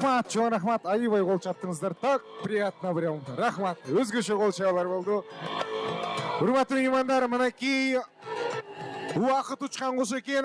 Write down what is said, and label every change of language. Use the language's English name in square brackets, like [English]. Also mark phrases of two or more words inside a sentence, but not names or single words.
[Kyrgyz] Чоң рахмат, аябай қол чаптыңыздар. [Russian] Так приятно прям. [Kyrgyz] Рахмат. Өзгеше қол чабалар болды. Урматтуу меймандар, мынакей уақыт учкан куш экен.